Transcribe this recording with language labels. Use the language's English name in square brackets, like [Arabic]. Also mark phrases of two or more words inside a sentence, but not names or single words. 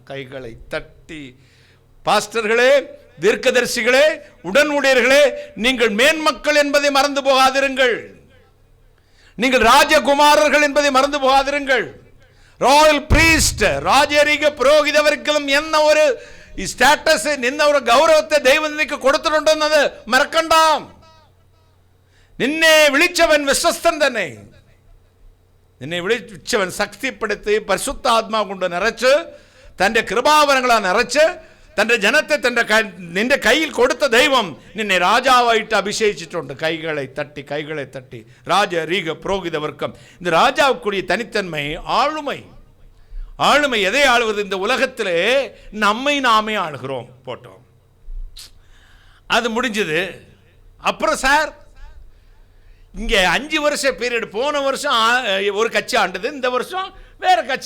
[Tamil] கைகளை தட்டி, பாஸ்டர்களே, தீர்க்கதரிசிகளே, உடன் ஊழியர்களே, நீங்கள் மேன்மக்கள் என்பதை மறந்து போகாதிருங்கள். நீங்கள் ராஜகுமாரர்கள் என்பதை மறந்து போகாதிருங்கள். [English] royal priest, [Tamil] ராஜரீக புரோகிதவர்களும் என்ன ஒரு ஸ்டேட்டஸ், என்ன ஒரு கௌரவத்தை தெய்வனுக்கு கொடுத்துட்டு மறக்கண்டாம். [Malayalam] നിന്നെ വിളിച്ചവൻ വിശ്വസ്തൻ തന്നെ. നിന്നെ വിളിച്ചവൻ ശക്തിപ്പെടുത്തി പരിശുദ്ധാത്മാവ് കൊണ്ട് നിറച്ച് തൻ്റെ കൃപാവരങ്ങളാൽ നിറച്ച് തൻ്റെ ജനത്തെ നിന്റെ കയ്യിൽ കൊടുത്ത ദൈവം നിന്നെ രാജാവായിട്ട് അഭിഷേകിച്ചിട്ടുണ്ട്. കൈകളെ തട്ടി [Tamil] ராஜரீக புரோகித வர்க்கம். இந்த ராஜாவுக்குரிய தனித்தன்மை ஆளுமை எதை ஆளுவது? இந்த உலகத்திலே நம்மை நாமே ஆளுகிறோம். போட்டோம், அது முடிஞ்சது. அப்புறம் சார் இங்கே 5 வருஷ பீரியட், போன வருஷம் ஒரு கட்சி ஆண்டது, இந்த வருஷம் வேற கட்சி.